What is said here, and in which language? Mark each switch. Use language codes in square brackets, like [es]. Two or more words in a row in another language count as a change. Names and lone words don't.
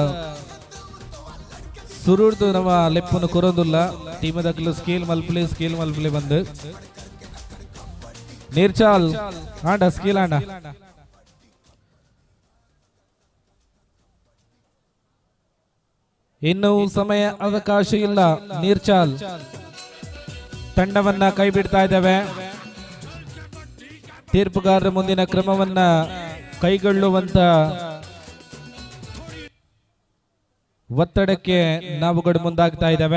[tcy] ಸುರುಡ್ದು ನಮ್ಮ ಲೆಪ್ಪನ್ನು ಕೊರೊಂದುಲ್ಲ ಟೀಮದ ಸ್ಕೇಲ್ ಮಲ್ಪಲೆ ಬಂದು ನೀರ್ಚಾಲ್ ಆಂಡ ಸ್ಕೇಲ್ ಆಂಡ ಇನ್ನು ಸಮಯ ಅವಕಾಶ ಇಲ್ಲ. [kn] ನೀರ್ಚಾಲ್ ತಂಡವನ್ನ ಕೈ ಬಿಡ್ತಾ ಇದ್ದೇವೆ. ತೀರ್ಪುಗಾರರ ಮುಂದಿನ ಕ್ರಮವನ್ನ ಕೈಗೊಳ್ಳುವಂತ ಒತ್ತಡಕ್ಕೆ ನಾವುಗಳು ಮುಂದಾಗ್ತಾ ಇದ್ದೇವೆ.